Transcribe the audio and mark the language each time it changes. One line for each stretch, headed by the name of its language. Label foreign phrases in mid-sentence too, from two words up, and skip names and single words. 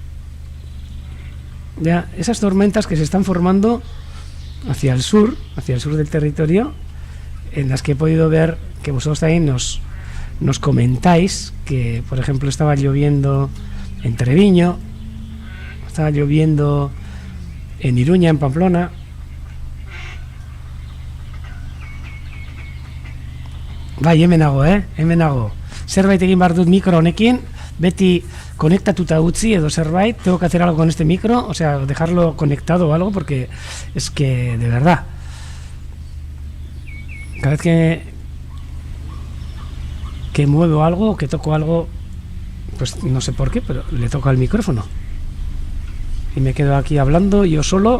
Spanish: ya esas tormentas que se están formando hacia el sur del territorio, en las que he podido ver que vosotros también nos comentáis que, por ejemplo, estaba lloviendo en Treviño, estaba lloviendo en Iruña, en Pamplona.
Basque: Bai, hemen nago. Zerbait egin behar dut mikro honekin, beti konektatuta utzi edo zerbait,
Spanish: tengo que hacer algo con este micro, o sea, dejarlo conectado o algo, porque es que, de verdad, cada vez que muevo algo, que toco algo, pues no sé por qué, pero le toco al micrófono. Y me quedo aquí hablando yo solo.